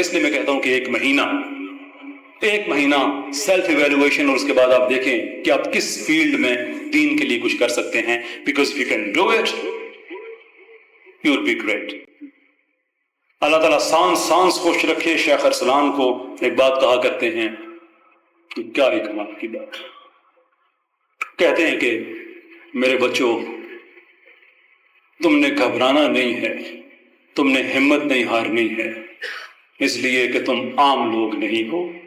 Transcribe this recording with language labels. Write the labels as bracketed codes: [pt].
[ur] اس لیے میں کہتا ہوں کہ ایک مہینہ سیلف ایویلویشن، اور اس کے بعد آپ دیکھیں کہ آپ کس فیلڈ میں دین کے لیے کچھ کر سکتے ہیں. [en] Because if you can do it, you'll be great. [ur] اللہ تعالیٰ سانس خوش رکھے. شیخ ارسلان کو ایک بات کہا کرتے ہیں، کیا ایک کمال کی بات، کہتے ہیں کہ میرے بچوں، تم نے گھبرانا نہیں ہے، تم نے ہمت نہیں ہارنی ہے، اس لیے کہ تم عام لوگ نہیں ہو.